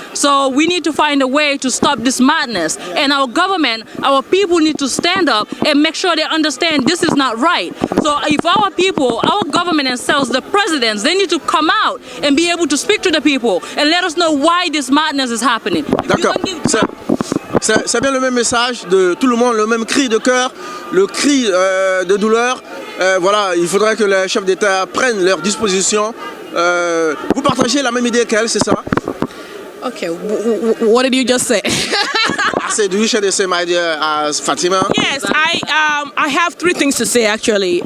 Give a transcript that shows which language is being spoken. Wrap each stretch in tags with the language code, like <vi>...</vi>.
<en>So we need to find a way to stop this madness. And our government, our people need to stand up and make sure they understand this is not right. So if our people, our government themselves, the presidents, they need to come out and be able to speak to the people and let us know why this madness is happening.</en> <fr>D'accord. C'est bien le même message de tout le monde, le même cri de cœur, le cri de douleur. Voilà, il faudrait que les chefs d'État prennent leurs dispositions. Vous partagez la même idée qu'elle, c'est ça?</fr> <en>Okay, what did you just say? I said, do you share the same idea as Fatima? Yes, I have three things to say actually.</en>